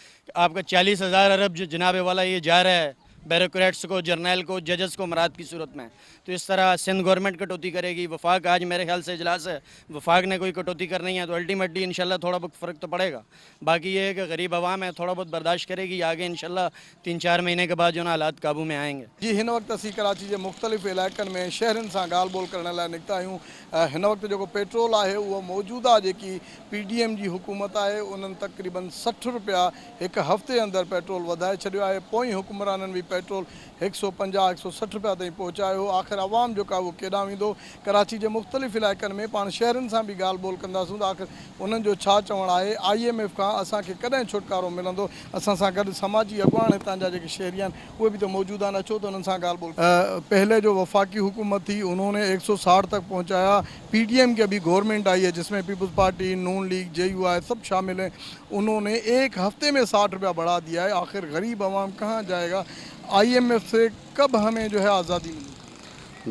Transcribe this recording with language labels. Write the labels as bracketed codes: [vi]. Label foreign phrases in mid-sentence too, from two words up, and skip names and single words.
[ur] آپ کا 40,000 ارب جو جنابِ والا یہ جا رہا ہے بیوروکریٹس کو، جنرل کو، ججز کو مراعات کی صورت میں، تو اس طرح سندھ گورنمنٹ کٹوتی کرے گی. وفاق آج میرے خیال سے اجلاس ہے، وفاق نے کوئی کٹوتی کرنی ہے، تو الٹیمیٹلی انشاءاللہ تھوڑا بہت فرق تو پڑے گا. باقی یہ ہے کہ غریب عوام ہے، تھوڑا بہت برداشت کرے گی، آگے انشاءاللہ 3-4 مہینے کے بعد جو نا حالات قابو میں آئیں گے. [sd] जी, हिन वक्त असीं कराची के मुख़्तलिफ़ इलाइक़नि में शहरनि सां ॻाल्हि ॿोल करण लाइ निकिता आहियूं। हिन वक्त जो पेट्रोल [ur] ہے وہ موجودہ [sd] जी PDM जी हुकूमत [ur] ہے انہوں نے تقریباً 60 روپیہ ایک ہفتے [sd] अंदर पेट्रोल वधाए छॾियो है। पोइ हुक्मराननि भी पेट्रोल 150-160 रुपया ताईं पहुचायो। आख़िर आवाम जो वो केॾां वेंदो। कराची के मुख़्तलिफ़ इलाइक़नि में पाण शहरनि सां भी ॻाल्हि ॿोल कंदासूं त आख़िर उन्हनि जो छा चवणु आहे, IMF खां असांखे कॾहिं छुटकारो मिलंदो। असां सां गॾु समाजी अॻुवान हितां जा जेके शहरी आहिनि उहे भी तो मौजूद आहिनि, अचो त उन्हनि सां ॻाल्हि ॿोल। [ur] پہلے جو وفاقی حکومت تھی انہوں نے 160 تک پہنچایا. PDM کی ابھی گورنمنٹ آئی ہے جس میں پیپلز پارٹی، نون لیگ، JUI سب شامل ہیں. انہوں نے ایک ہفتے میں 60 روپیہ بڑھا دیا ہے. آخر غریب عوام کہاں جائے گا. IMF سے کب ہمیں جو ہے آزادی ملی?